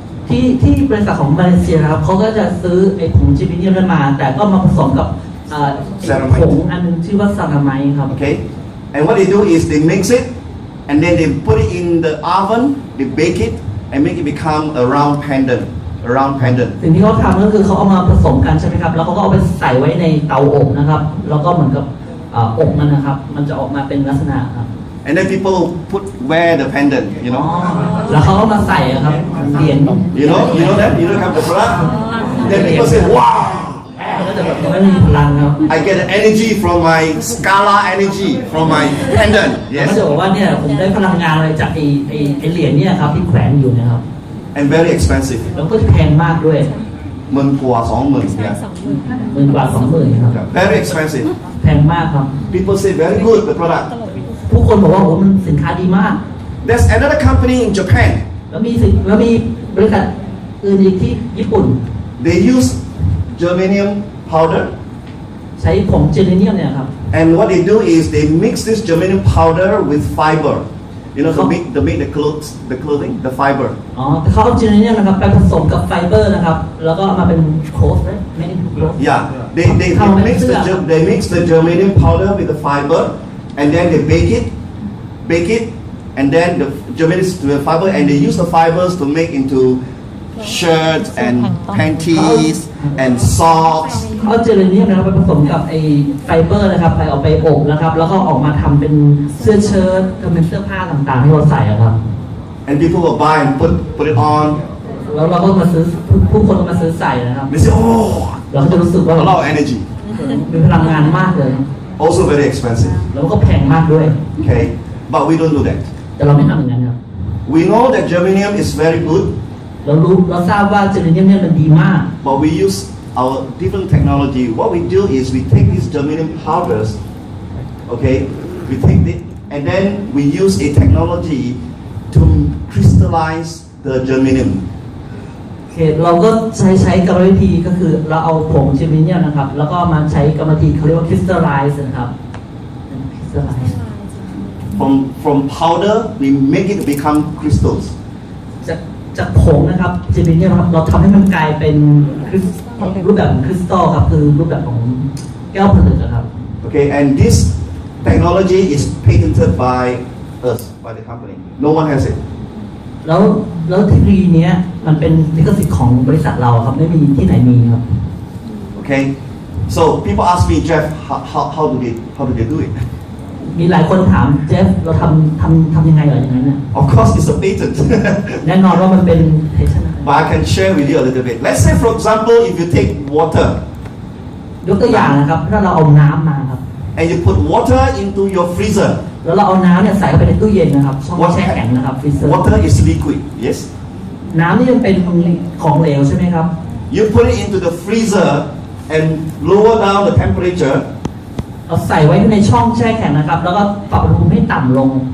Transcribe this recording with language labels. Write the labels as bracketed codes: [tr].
[th] ที่บริษัทของมาเลเซียนะครับเขาก็จะซื้อไอ้ผงเจเนเนียมนั้นมาแต่ก็มาผสมกับผงอันนึงชื่อว่าซาราไมด์ครับ [en] Okay, and what they do is they mix it, and then they put it in the oven, they bake it, and make it become a round pendant. [th] สิ่งที่เขาทำก็คือเขาเอามาผสมกันใช่ไหมครับแล้วเขาก็เอาไปใส่ไว้ในเตาอบนะครับแล้วก็เหมือนกับอบมันนะครับมันจะออกมาเป็นลักษณะครับ [en] And then people wear the pendant, you know. [th] แล้วเขาก็มาใส่ครับเหรียญ [en] You know that? You don't have the product. Then people say, wow. [th] ก็จะแบบไม่มีพลังครับ [en] I get the energy from my Scala energy from my pendant. [th] ก็จะ [en] Yes. [th] บอกว่าเนี่ยผมได้พลังงานอะไรจากไอ้เหรียญเนี่ยครับที่แขวนอยู่นะครับ [en] And very expensive. [th] แล้วก็จะแพงมากด้วย 10,000 กว่า 20,000 ใช่ [en] yeah. [th] 10,000 กว่า 20,000ครับ [en] Very expensive. [th] แพงมากครับ [en] People say very good the product. [th] ผู้คนบอกว่าโอ้มันสินค้าดีมาก [en] There's another company in Japan. [th] แล้วมีบริษัทอื่นอีกที่ญี่ปุ่น [en] They use germanium powder. [th] ใช้ผงเจเนเนียมเนี่ยครับ [en] And what they do is they mix this germanium powder with fiber. You know, to make the clothing, the fiber. [th] อ๋อเขาเอาเจเนเนียมนะครับไปผสมกับไฟเบอร์นะครับแล้วก็เอามาเป็นโคสไหมไม่ได้โคส [en] Yeah, they mix the germanium powder with the fiber, and then they bake it, and then the germanium with the fiber, and they use the fibers to make into shirts and panties and socks. [th] เขาเอาเจเนเนียมนะครับไปผสมกับไอไฟเบอร์นะครับไปเอาไปอบนะครับแล้วก็ออกมาทำเป็นเสื้อเชิ้ตเป็นเสื้อผ้าต่างๆที่เราใส่ครับ [en] And people will buy and put it on. [th] แล้วเราก็มาซื้อผู้คนก็มาซื้อใส่นะครับ [en] They say, oh, [th] เราก็จะรู้สึกว่า [en] a lot of energy. [th] มีพลังงานมากเลย [en] Also very expensive. [th] แล้วก็แพงมากด้วย [en] Okay, but we don't do that. [th] แต่เราไม่ทำอย่างนั้นครับ [en] We know that germanium is very good, [th] เราทราบว่าเจเนเนียมเนี่ยมันดีมาก [en] but we use our different technology. What we do is we take these germanium powders, okay, we take it, and then we use a technology to crystallize the germanium. [th] เราก็ใช้กรรมวิธีก็คือเราเอาผงเจเนเนียมนะครับแล้วก็มาใช้กรรมวิธีเขาเรียกว่า crystallize นะครับ crystallize [en] From powder, we make it become crystals. [th] จากผงนะครับเจเนเนียมครับเราทำให้มันกลายเป็นรูปแบบของคริสตัลครับคือรูปแบบของแก้วผลึกนะครับ [en] Okay, and this technology is patented by us, by the company. No one has it. [th] แล้วเทคโนโลยีนี้มันเป็นลิขสิทธิ์ของบริษัทเราครับไม่มีที่ไหนมีครับ [en] Okay, so people ask me, Jeff, how do they do it? [th] มีหลายคนถามเจฟเราทำยังไงเหรออย่างนั้นเนี่ย [en] Of course, it's a patent. [th] แน่นอนว่ามันเป็นเพชรนะ [en] But I can share with you a little bit. Let's say, for example, if you take water [th] ยกตัวอย่างนะครับถ้าเราเอาน้ำมาครับ [en] and you put water into your freezer, [th] แล้วเราเอาน้ำเนี่ยใส่เข้าไปในตู้เย็นนะครับช่องแช่แข็งนะครับฟรีเซอร์ [en] water is liquid, yes? [th] น้ำนี่มันเป็นของเหลวใช่ไหมครับ [en] You put it into the freezer and lower down the temperature, [th] เราใส่ไว้ในช่องแช่แข็งนะครับแล้วก็ปรับอุณหภูมิให้ต่ำลง